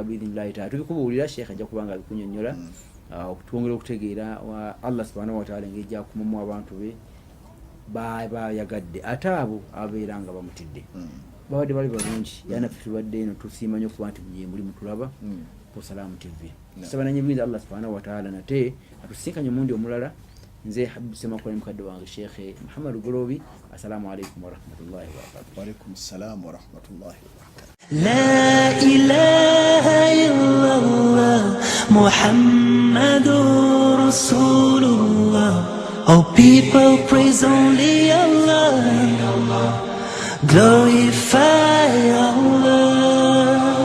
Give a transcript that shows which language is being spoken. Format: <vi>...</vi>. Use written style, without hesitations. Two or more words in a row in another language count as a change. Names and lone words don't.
<ar>بإذن الله تعالى</ar> <lg>tubikubuulira Sheikh ajja kubanga bikunnyonnyola twongera okutegeera</lg> <ar>الله سبحانه وتعالى</ar> <lg>ng'ejja kumamu abantu be bayagadde ate abo abeera nga bamutidde babadde bali balungi yana tulwadde eno tusiima nnyo kuba nti muli mutulaba ku Salaamu TV tusaba nanyimiza</lg> <ar>الله سبحانه وتعالى</ar> <lg>nate atusinkanye omundi omulala nze Habib Semakola mukadde wange Sheikh Muhammad Golobi</lg> <ar>السلام عليكم ورحمة الله وبركاته وعليكم السلام ورحمة الله وبركاته لا إله إلا الله محمد رسول الله.</ar> <en>Oh, people praise only Allah, glorify Allah.</en>